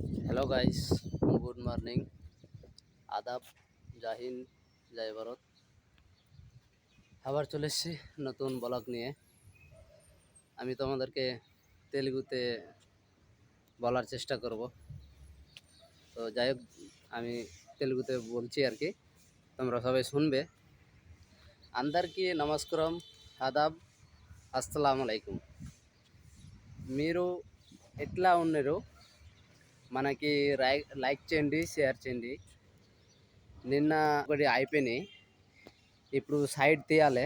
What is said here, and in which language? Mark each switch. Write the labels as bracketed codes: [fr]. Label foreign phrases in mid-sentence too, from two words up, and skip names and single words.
[en] hello guys, good morning, [bn] আদাব, জাহিন, জয় ভারত। আবার চলে এসেছি নতুন ব্লগ নিয়ে। আমি তোমাদেরকে তেলেগুতে বলার চেষ্টা করব। তো যাই হোক, আমি তেলেগুতে বলছি আর কি, তোমরা সবাই শুনবে। [te] అందరికీ నమస్కారం, ఆదాబ్, అస్సలాము అలైకుం. మీరు ఎట్లా ఉన్నారు? మనకి లైక్ చేయండి, షేర్ చేయండి. నిన్న ఒకటి అయిపోయినాయి, ఇప్పుడు సైడ్ తీయాలి.